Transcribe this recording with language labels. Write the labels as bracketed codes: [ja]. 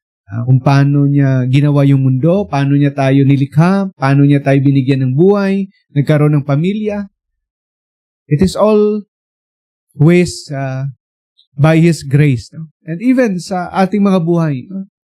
[tl] Kung paano niya ginawa yung mundo, paano niya tayo nilikha, paano niya tayo binigyan ng buhay, nagkaroon ng pamilya. [en] It is all ways by His grace. No? And even [tl] sa ating mga buhay, no?